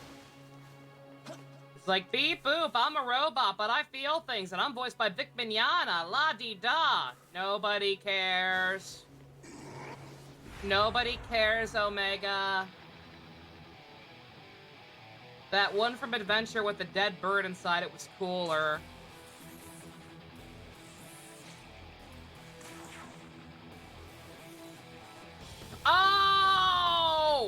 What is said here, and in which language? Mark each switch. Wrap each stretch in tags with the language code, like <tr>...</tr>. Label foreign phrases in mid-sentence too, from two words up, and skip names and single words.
<en>It's like, beep boop, I'm a robot, but I feel things, and I'm voiced by Vic Mignogna, la-di-da. Nobody cares. Nobody cares, Omega. That one from Adventure with the dead bird inside it was cooler. Oh!</en>